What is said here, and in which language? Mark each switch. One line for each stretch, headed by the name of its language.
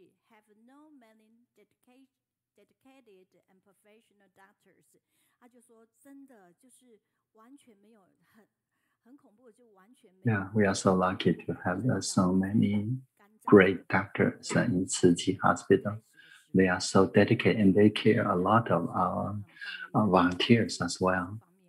English: Have no many dedicated and professional doctors.
Chinese: 他就说真的就是完全没有很恐怖的就完全没有。
English: Yeah, we are so lucky to have so many great doctors in Tzu Chi Hospital. They are so dedicated and they care a lot of our volunteers as well.